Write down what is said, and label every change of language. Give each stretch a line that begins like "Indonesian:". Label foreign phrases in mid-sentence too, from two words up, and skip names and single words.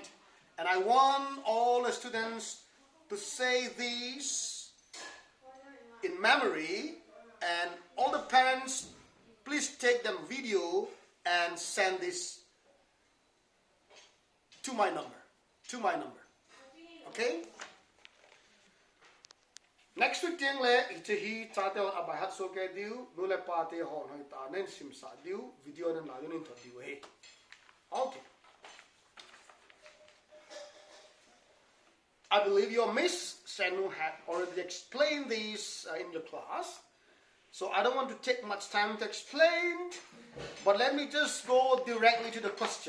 English: And I want all the students to say these in memory, and all the parents, please take them video and send this to my number. Okay? Next week
Thado Chin: tiang le itahi tate on abahat so ke diu nule pate hon hoi ta nen sim sa diu video nen la yun to diu he.
English: Okay. I believe your Miss Senu had already explained these in your class, so I don't want to take much time to explain, but let me just go directly to the question.